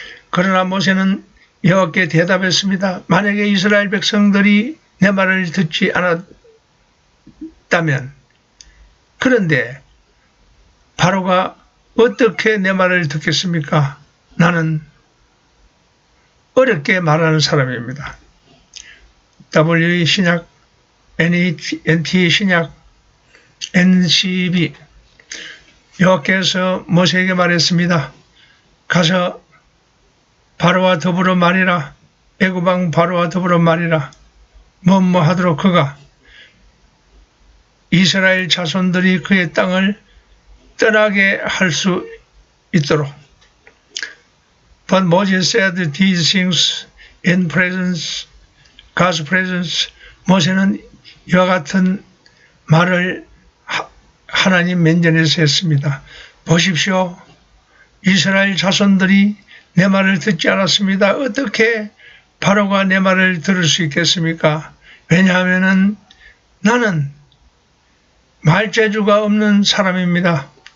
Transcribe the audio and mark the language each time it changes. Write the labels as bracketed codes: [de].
[ko] 그러나 모세는 여호와께 대답했습니다. 만약에 이스라엘 백성들이 내 말을 듣지 않았다면, 그런데 바로가 어떻게 내 말을 듣겠습니까? 나는 어렵게 말하는 사람입니다. [en] WE 신약, NT 신약, NCB. [ko] 여호와께서 모세에게 말했습니다. 가서 바로와 더불어 말이라. 애굽 왕 바로와 더불어 말이라. 뭐뭐 하도록 그가 이스라엘 자손들이 그의 땅을 떠나게 할 수 있도록. [en] But Moses said these things in presence, God's presence. [ko] 모세는 이와 같은 말을 하나님 면전에서 했습니다. 보십시오. 이스라엘 자손들이 내 말을 듣지 않았습니다. 어떻게 바로가 내 말을 들을 수 있겠습니까? 왜냐하면 나는 말재주가 없는 사람입니다.